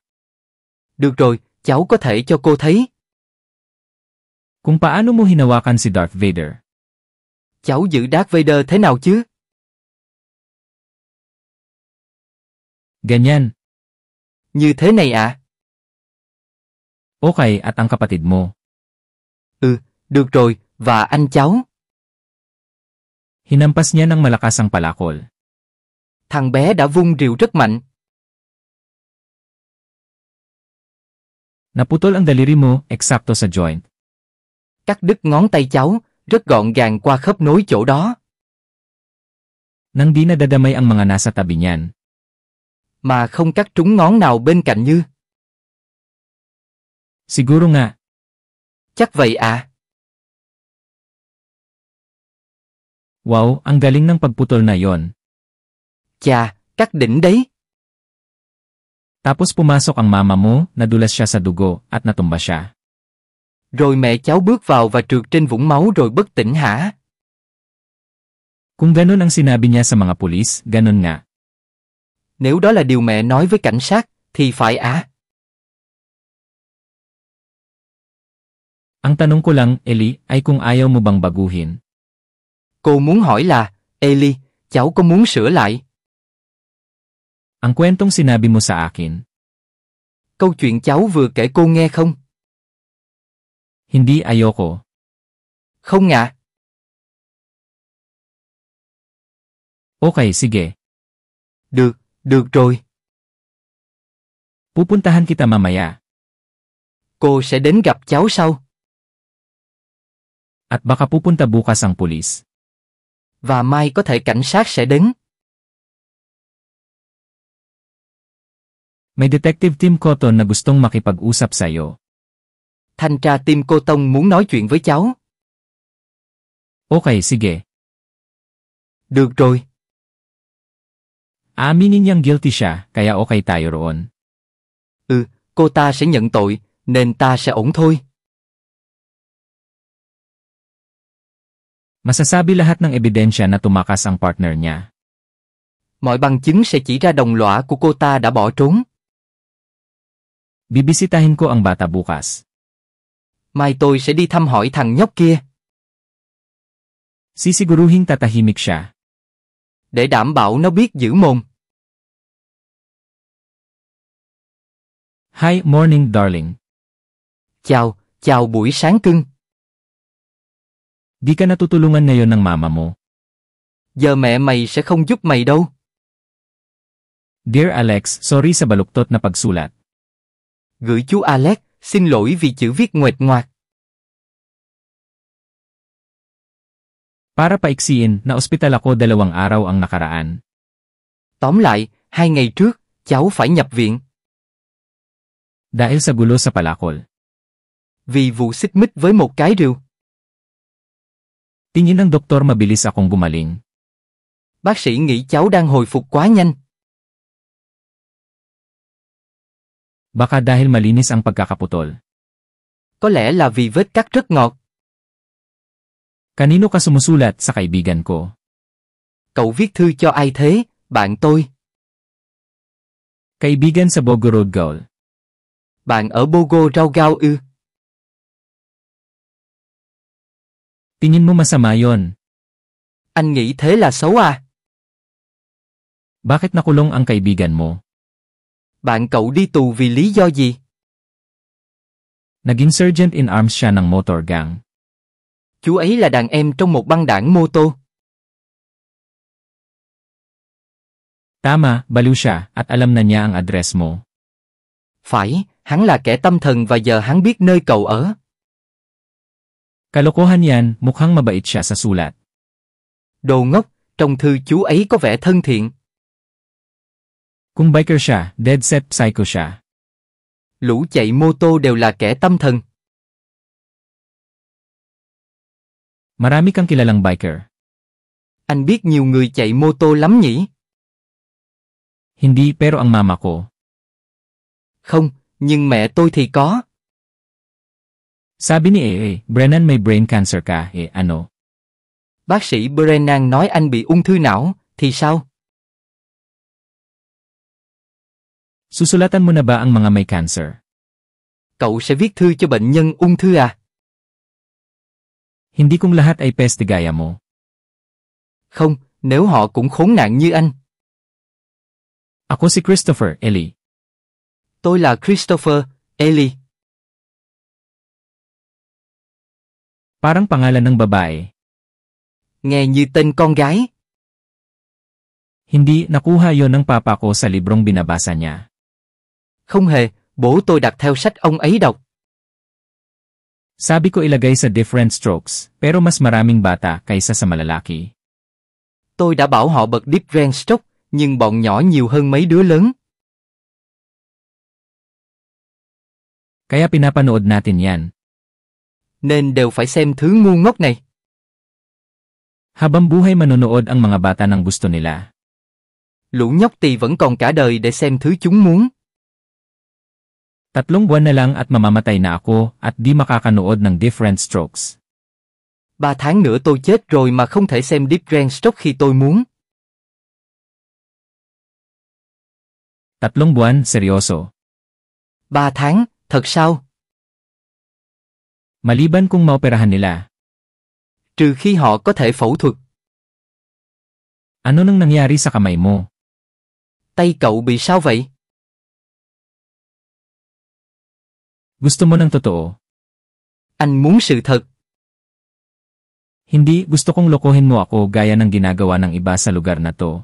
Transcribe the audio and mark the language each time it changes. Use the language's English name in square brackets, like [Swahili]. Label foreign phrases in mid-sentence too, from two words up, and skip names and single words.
[Vietnamese] được rồi, cháu có thể cho cô thấy. [Filipino] Kung paano mo hinawakan si Darth Vader? [Vietnamese] Cháu giữ Darth Vader thế nào chứ? [Filipino] Ganyan. [Vietnamese] Như thế này à? [Filipino] Okay, at ang kapatid mo. [Vietnamese] Được rồi, và anh cháu. [Filipino] Hinampas niya ng malakas ang palakol. [Vietnamese] Thằng bé đã vung rìu rất mạnh. [Filipino] Naputol ang daliri mo, eksakto sa joint. [Vietnamese] Cắt đứt ngón tay cháu, rất gọn gàng qua khớp nối chỗ đó. [Filipino] Nang di nadadamay ang mga nasa tabi niyan. [Vietnamese] Mà không cắt trúng ngón nào bên cạnh như. [Filipino] Siguro nga. [Vietnamese] Chắc vậy à? [Filipino] Wow, ang galing ng pagputol na yon. [Vietnamese] Chà, cắt đỉnh đấy. [Filipino] Tapos pumasok ang mama mo, nadulas siya sa dugo, at natumba siya. [Vietnamese] Rồi mẹ cháu bước vào và trượt trên vũng máu rồi bất tỉnh hả? [Filipino] Kung ganun ang sinabi niya sa mga pulis, ganun nga. [Vietnamese] Nếu đó là điều mẹ nói với cảnh sát, thì phải à? [Filipino] Ang tanong ko lang, Ellie, ay kung ayaw mo bang baguhin. [Vietnamese] Cô muốn hỏi là, Ellie, cháu có muốn sửa lại? [Filipino] Ang kwentong sinabi mo sa akin. [Vietnamese] Câu chuyện cháu vừa kể cô nghe không? [Filipino] Hindi ayoko. [Vietnamese] Không ạ. [Filipino] Okay, sige. [Vietnamese] Được rồi. [Filipino] Pupuntahan kita mamaya. [Vietnamese] Cô sẽ đến gặp cháu sau. [Filipino] At baka pupunta bukas ang pulis. [Vietnamese] Và mai có thể cảnh sát sẽ đến. [Filipino] May Detective Tim Cotton na gustong makipag-usap sa'yo. [Vietnamese] Thanh tra Tim Cô Tông muốn nói chuyện với cháu. [Filipino] Okay, sige. [Vietnamese] Được rồi. [Filipino] Aaminin niyang guilty siya, kaya okay tayo roon. [Vietnamese] Cô ta sẽ nhận tội, nên ta sẽ ổn thôi. [Filipino] Masasabi lahat ng ebidensya na tumakas ang partner niya. [Vietnamese] Mọi bằng chứng sẽ chỉ ra đồng lõa của cô ta đã bỏ trốn. [Filipino] Bibisitahin ko ang bata bukas. [Vietnamese] Mai tôi sẽ đi thăm hỏi thằng nhóc kia. [Filipino] Sisiguruhing tatahimik siya. [Vietnamese] Để đảm bảo nó biết giữ mồm. [English] Hi, morning darling. [Vietnamese] Chào buổi sáng cưng. [Filipino] Di ka natutulungan ngayon ng mama mo. [Vietnamese] Giờ mẹ mày sẽ không giúp mày đâu. [Filipino] Dear Alex, sorry sa baluktot na pagsulat. [Vietnamese] Gửi chú Alex, xin lỗi vì chữ viết nguệch ngoạc. [Filipino] Para paiksiin, na-ospital ako 2 araw ang nakaraan. [Vietnamese] Tóm lại, 2 ngày trước, cháu phải nhập viện. [Filipino] Dahil sa gulo sa palakol. [Vietnamese] Vì vụ xích mích với một cái rìu. [Filipino] Tingin ng doktor mabilis akong gumaling. [Vietnamese] Bác sĩ nghĩ cháu đang hồi phục quá nhanh. [Filipino] Baka dahil malinis ang pagkakaputol. [Vietnamese] Có lẽ là vì vết cắt rất ngọt. [Filipino] Kanino ka sumusulat? Sa kaibigan ko. [Vietnamese] Cậu viết thư cho ai thế, bạn tôi? [Filipino] Kaibigan sa Bogorod Gaul. [Vietnamese] Bạn ở Bogo Rao ư? [Filipino] Tingin mo masama yon? [Vietnamese] Anh nghĩ thế là xấu à? [Filipino] Bakit nakulong ang kaibigan mo? [Vietnamese] Bạn cậu đi tù vì lý do gì? [Filipino] Naging [English] sergeant in arms [Filipino] siya ng motor gang. [Vietnamese] Chú ấy là đàn em trong một băng đảng mô tô. [Filipino] Tama, baliw siya, at alam na niya ang address mo. [Vietnamese] Phải, hắn là kẻ tâm thần và giờ hắn biết nơi cậu ở. [Filipino] Kalokohan yan, mukhang mabait siya sa sulat. [Vietnamese] Đồ ngốc, trong thư chú ấy có vẻ thân thiện. [Filipino] Kung biker siya, [English] dead set psycho [Filipino] siya. [Vietnamese] Lũ chạy mô tô đều là kẻ tâm thần. [Filipino] Marami kang kilalang biker. [Vietnamese] Anh biết nhiều người chạy mô tô lắm nhỉ? [Filipino] Hindi, pero ang mama ko. [Vietnamese] Không, nhưng mẹ tôi thì có. [Filipino] Sabi ni Brennan may [English] brain cancer [Filipino] ka, ano? [Vietnamese] Bác sĩ Brennan nói anh bị ung thư não, thì sao? [Filipino] Susulatan mo na ba ang mga may cancer? [Vietnamese] Cậu sẽ viết thư cho bệnh nhân ung thư à? [Filipino] Hindi kung lahat ay peste gaya mo. [Vietnamese] Không, nếu họ cũng khốn nạn như anh. [Filipino] Ako si Christopher, Ellie. [Vietnamese] Tôi là Christopher, Ellie. [Filipino] Parang pangalan ng babae. [Vietnamese] Nghe như tên con gái. [Filipino] Hindi, nakuha yon ng papa ko sa librong binabasa niya. [Vietnamese] Không hề, bố tôi đặt theo sách ông ấy đọc. [Filipino] Sabi ko ilagay sa [English] different strokes, [Filipino] pero mas maraming bata kaysa sa malalaki. [Vietnamese] Tôi đã bảo họ bật [English] different stroke, [Vietnamese] nhưng bọn nhỏ nhiều hơn mấy đứa lớn. [Filipino] Kaya pinapanood natin yan. [Vietnamese] Nên đều phải xem thứ ngu ngốc này. [Filipino] Habang buhay manonood ang mga bata ng gusto nila. [Vietnamese] Lũ nhóc tỳ vẫn còn cả đời để xem thứ chúng muốn. [Filipino] 3 buwan na lang at mamamatay na ako at di makakanood ng [English] different strokes. [Vietnamese] 3 tháng nữa tôi chết rồi mà không thể xem [English] different stroke [Vietnamese] khi tôi muốn. [Filipino] 3 buwan, seryoso. [Vietnamese] 3 tháng, thật sao? [Filipino] Maliban kung maoperahan nila. [Vietnamese] Trừ khi họ có thể phẫu thuật. [Filipino] Ano nang nangyari sa kamay mo? [Vietnamese] Tay cậu bị sao vậy? [Filipino] Gusto mo ng totoo? [Vietnamese] Anh muốn sự thật. [Filipino] Hindi, gusto kong lokohin mo ako gaya ng ginagawa ng iba sa lugar na to.